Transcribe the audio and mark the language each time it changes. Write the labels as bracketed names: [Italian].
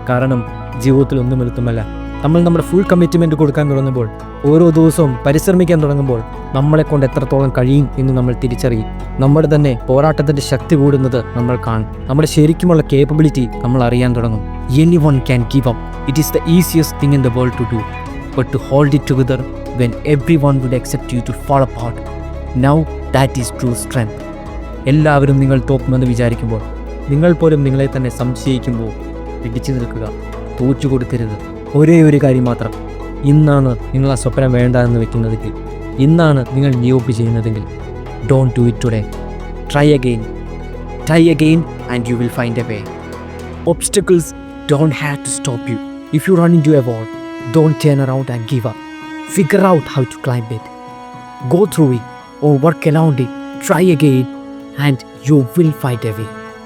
[Malayalam] കാരണം ജീവിതത്തിൽ ഒന്നും എളുപ്പമല്ല. നമ്മൾ നമ്മുടെ ഫുൾ കമ്മിറ്റ്മെൻറ്റ് കൊടുക്കാൻ തുടങ്ങുമ്പോൾ, ഓരോ ദിവസവും പരിശ്രമിക്കാൻ തുടങ്ങുമ്പോൾ നമ്മളെ കൊണ്ട് എത്രത്തോളം കഴിയും എന്ന് നമ്മൾ തിരിച്ചറിയും. നമ്മുടെ തന്നെ പോരാട്ടത്തിൻ്റെ ശക്തി കൂടുന്നത് നമ്മൾ കാണും. നമ്മുടെ ശരിക്കുമുള്ള കേപ്പബിലിറ്റി നമ്മൾ അറിയാൻ തുടങ്ങും. [English] Anyone can give up. It is the easiest thing in the world to do. But to hold it together when everyone would accept you to fall apart, now that is true strength. [Malayalam] എല്ലാവരും നിങ്ങൾ തോക്കുമെന്ന് വിചാരിക്കുമ്പോൾ, നിങ്ങൾ പോലും നിങ്ങളെ തന്നെ സംശയിക്കുമ്പോൾ പിടിച്ചു നിൽക്കുക. തോറ്റു കൊടുക്കരുത്. ഒരേ ഒരു കാര്യം മാത്രം, ഇന്നാണ് നിങ്ങൾ ആ സ്വപ്നം വേണ്ട എന്ന് വെക്കുന്നതെങ്കിൽ, ഇന്നാണ് നിങ്ങൾ ഗീവ് ചെയ്യുന്നതെങ്കിൽ, [English] Don't do it today. Try again and you will find a way. Obstacles don't have to stop you. If you run into a wall, don't turn around and give up. Figure out how to climb it. Go through it or work around it. Try again and you will find a way.